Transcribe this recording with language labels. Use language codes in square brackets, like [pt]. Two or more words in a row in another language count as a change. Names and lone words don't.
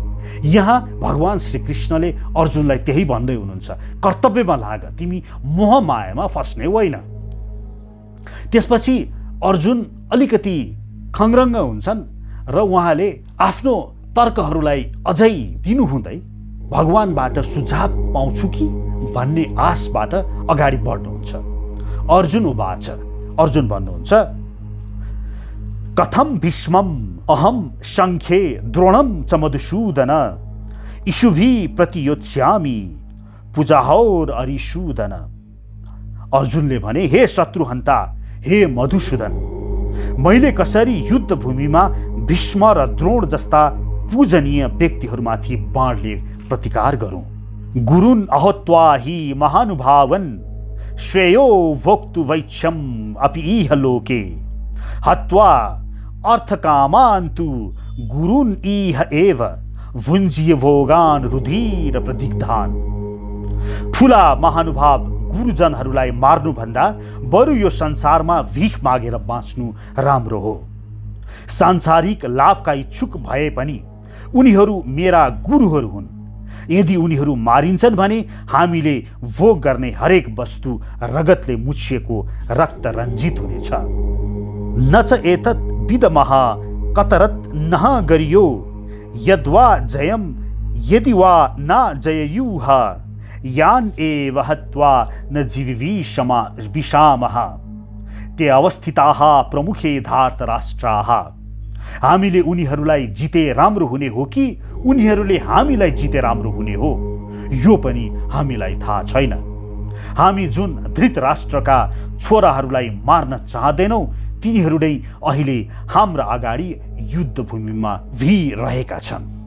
[ne] यहाँ भगवान श्री कृष्णले अर्जुनलाई त्यही भन्दै हुनुहुन्छ, कर्तव्यमा लाग, तिमी मोह मायामा फस्ने होइन। त्यसपछि अर्जुन अलिकति खङ्ग्रङ्ग हुन्छन् र उहाँले आफ्नो तर्कहरूलाई अझै दिनुहुँदै भगवानबाट सुझाव पाउँछु कि भन्ने आशबाट अगाडि बढ्नुहुन्छ। [sa] अर्जुन उवाच, [ne] अर्जुन भन्नुहुन्छ, [sa] कथम भीष्मम अहम शङ्खे द्रोणम च मधुसूदन इषुभि प्रतियोत्स्यामि पूजाहौर अरिसूदन। [ne] अर्जुनले भने, हे शत्रुहन्ता, हे मधुसूदन, मैले कसरी युद्ध भूमिमा भीष्म र द्रोण जस्ता पूजनीय व्यक्तिहरूमाथि बाणले प्रतिकार गरौं। [sa] गुरुन् अहत्वा हि महानुभावन श्रेयो भोक्तु वैच्छम अपि इह लोके हत्वा अर्थकामान्तु गुरुन् इह एव भुञ्जीय भोगान रुधिर प्रदिग्धान। [ne] ठुला महानुभाव गुरुजनहरूलाई मार्नुभन्दा बरु यो संसारमा भीख मागेर बाँच्नु राम्रो हो। सांसारिक लाभका इच्छुक भए पनि उनीहरू मेरा गुरुहरू हुन्। यदि उनीहरू मारिन्छन् भने हामीले भोग गर्ने हरेक वस्तु रगतले मुछिएको रक्त रञ्जित हुनेछ। [sa] न च एतत् विदमः कतरत् नः गरियो यद्वा जयम यदि वा न जययुः यान एव हत्वा न जीविषमा विषामः ते अवस्थिताः प्रमुखे धार्तराष्ट्राः। [ne] हामीले उनीहरूलाई जिते राम्रो हुने हो कि उनीहरूले हामीलाई जिते राम्रो हुने हो, यो पनि हामीलाई थाहा छैन। हामी जुन धृतराष्ट्रका छोराहरूलाई मार्न चाहँदैनौँ तिनीहरू नै अहिले हाम्रा अगाडि युद्ध भूमिमा भिरहेका छन्।